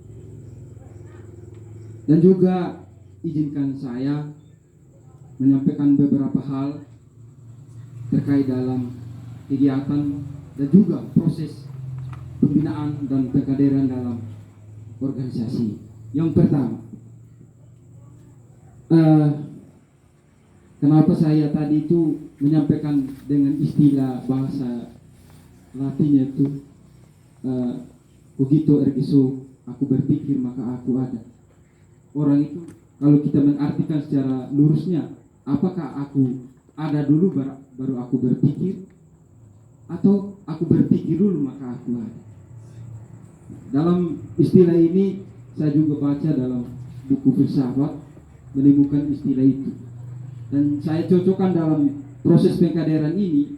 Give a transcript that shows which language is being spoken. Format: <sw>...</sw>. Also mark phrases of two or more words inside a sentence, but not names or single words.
<id>Dan juga izinkan saya menyampaikan beberapa hal terkait dalam kegiatan dan juga proses pembinaan dan pengkaderan dalam organisasi. Yang pertama, kenapa saya tadi itu menyampaikan dengan istilah bahasa Latinnya itu</id> <la>cogito ergo sum,</la> <id>aku berpikir maka aku ada. Orang itu kalau kita mengartikan secara lurusnya, apakah aku ada dulu baru aku berpikir, atau aku berpikir dulu maka aku ada? Dalam istilah ini saya juga baca dalam buku filsafat menemukan istilah itu, dan saya cocokkan dalam proses pengkaderan ini.</id>